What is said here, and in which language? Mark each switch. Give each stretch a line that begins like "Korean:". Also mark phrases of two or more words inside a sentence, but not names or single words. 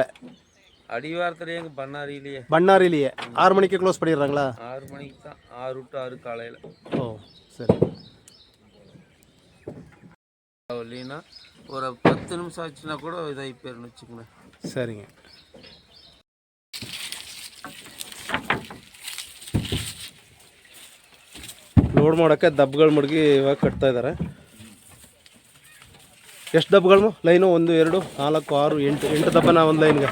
Tamil: அடிவாரத்துலேயே எங்கள் பண்ணாரிலேயே 6 மணிக்கு க்ளோஸ் பண்ணிடுறாங்களா? 6 மணிக்கு தான், 6 to 6 காலையில். ஓ சரி. இல்லைன்னா ஒரு 10 நிமிஷம் ஆச்சுன்னா கூட இதாகி போயிருன்னு வச்சுக்கோங்களேன். சரிங்க.
Kannada: ಲೋಡ್ ಮಾಡೋಕ್ಕೆ ದಬ್ಬಗಳು ಮಡಗಿ ಇವಾಗ ಕಟ್ತಾ ಇದ್ದಾರೆ. ಎಷ್ಟು ದಬ್ಬಗಳು ಲೈನು? 1 2 4 6 8 ದಬ್ಬನ ಒಂದು ಲೈನ್ಗೆ?